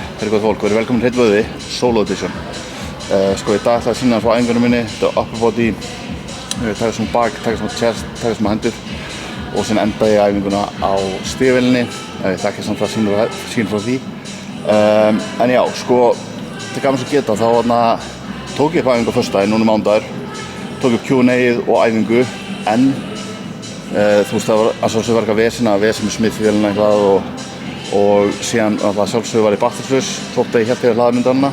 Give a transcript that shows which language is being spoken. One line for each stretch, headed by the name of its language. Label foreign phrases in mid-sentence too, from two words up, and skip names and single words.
Icelandic: Gott fólk, verið velkomin Hreinn Vöðvi, Solo Edition. Sko í dag ætla ég að sýna frá æfingunum minni. Þetta er
English: upper body,
Icelandic: taka svona bak, taka svona chest, taka svona hendur og síðan enda ég æfinguna á stigvélinni. Ég þekki samt að sýna frá því. En já, sko, þetta er gaman svo geta, þá tók ég upp æfingu á föstudaginn, núna mánudagur. Tók upp Q&A-ið og æfingu, en þú veist það var að eitthvað vesen með smithvélina eitthvað og síðan sjálfsögðu var ég battersflaus þótt að ég hélt ég hlaðmyndarna.